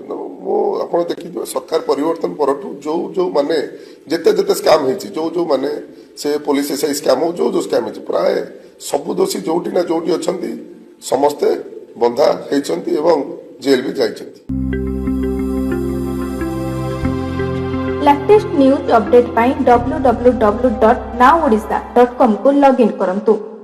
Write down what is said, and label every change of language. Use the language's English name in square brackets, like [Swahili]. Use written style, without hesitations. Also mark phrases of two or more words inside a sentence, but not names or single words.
[Odia] ମୁଁ ଆପଣ ଦେଖିଥିବେ ସରକାର ପରିବର୍ତ୍ତନ ପରଠୁ ଯେଉଁମାନେ ଯେତେ ସ୍କାମ୍ ହେଇଛି ଯେଉଁମାନେ ସେ [English] police SI scam [Odia] ହଉ ଯେଉଁ ସ୍କାମ୍ ହେଇଛି ପ୍ରାୟ ସବୁ ଦୋଷୀ ଯୋଉଠି ନା ଯୋଉଠି ଅଛନ୍ତି ସମସ୍ତେ ବନ୍ଧା ହେଇଛନ୍ତି ଏବଂ ଜେଲ୍ ବି ଯାଇଛନ୍ତି। [English] latest news update [Odia] ପାଇଁ www.nowodisha.com କୁ ଲଗଇନ୍ କରନ୍ତୁ।